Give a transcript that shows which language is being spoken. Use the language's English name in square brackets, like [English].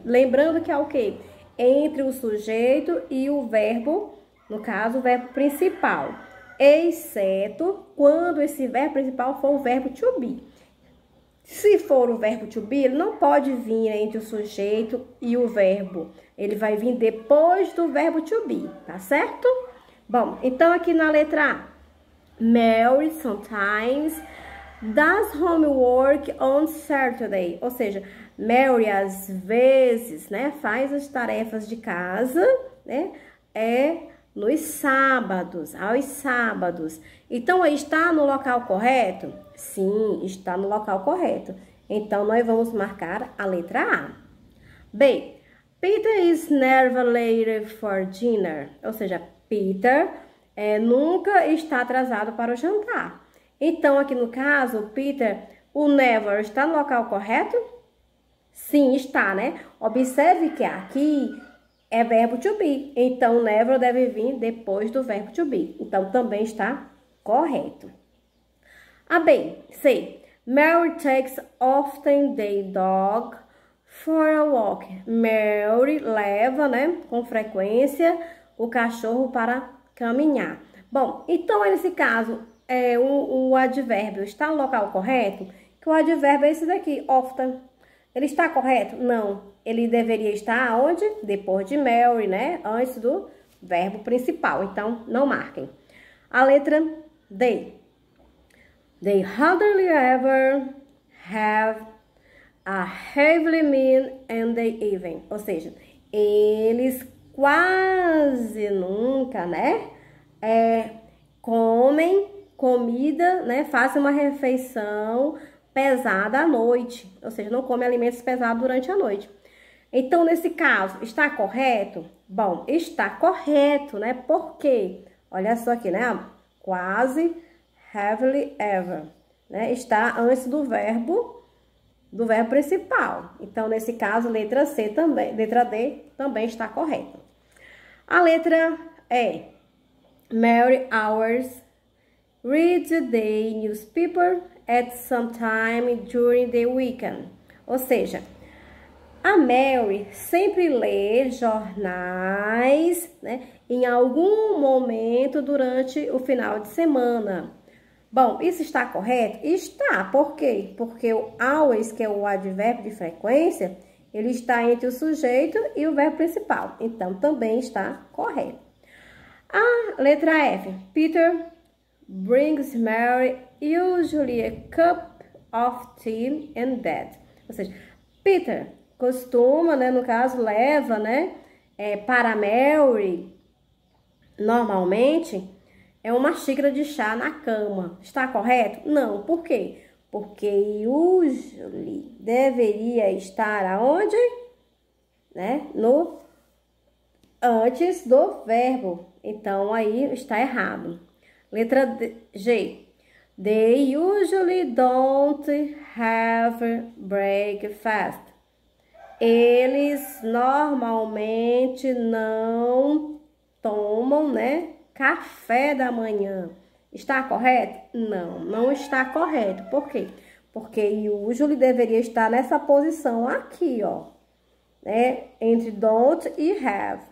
[Portuguese] Lembrando que é o quê? Entre o sujeito e o verbo, no caso, o verbo principal, exceto quando esse verbo principal for o verbo to be. Se for o verbo to be, ele não pode vir entre o sujeito e o verbo. Ele vai vir depois do verbo to be, tá certo? Bom, então aqui na letra A, [English] Mary sometimes does homework on Saturday. [Portuguese] Ou seja, Mary às vezes, né, faz as tarefas de casa, né, nos sábados, aos sábados. Então, está no local correto? Sim, está no local correto. Então, nós vamos marcar a letra A. B. [English] Peter is never late for dinner. [Portuguese] Ou seja, Peter nunca está atrasado para o jantar. Então, aqui no caso, Peter, o never está no local correto? Sim, está, né? Observe que aqui é verbo to be. Então, never deve vir depois do verbo to be. Então, também está correto. A B, C. [English] Mary takes often the dog for a walk. [Portuguese] Mary leva, né, com frequência, o cachorro para caminhar. Bom, então, nesse caso, o advérbio está no local correto? Que o advérbio é esse daqui, often. Ele está correto? Não. Ele deveria estar onde? Depois de Mary, né? Antes do verbo principal. Então, não marquem. A letra D. [English] They hardly ever have a heavy meal in the evening. [Portuguese] Ou seja, eles quase nunca, né? Comem comida, né? Fazem uma refeição pesada à noite. Ou seja, não comem alimentos pesados durante a noite. Então, nesse caso, está correto? Bom, está correto, né? Por quê? Olha só aqui, né? Quase, [English] heavily ever, [Portuguese] né? Está antes do verbo principal. Então, nesse caso, letra C também, letra D também está correta. A letra E. [English] Mary always read the newspaper at some time during the weekend. [Portuguese] Ou seja, a Mary sempre lê jornais, né, em algum momento durante o final de semana. Bom, isso está correto? Está. Por quê? Porque o always, que é o advérbio de frequência, ele está entre o sujeito e o verbo principal. Então, também está correto. A letra F. Peter [English] brings Mary usually a cup of tea in bed. [Portuguese] Ou seja, Peter costuma, né, no caso, leva, né, para Mary, normalmente, uma xícara de chá na cama. Está correto? Não. Por quê? Porque usually deveria estar aonde? Né? Antes do verbo. Então, aí está errado. Letra G. [English] They usually don't have breakfast. [Portuguese] Eles normalmente não tomam, né, café da manhã. Está correto? Não, não está correto. Por quê? Porque usually deveria estar nessa posição aqui, ó, né, entre don't e have.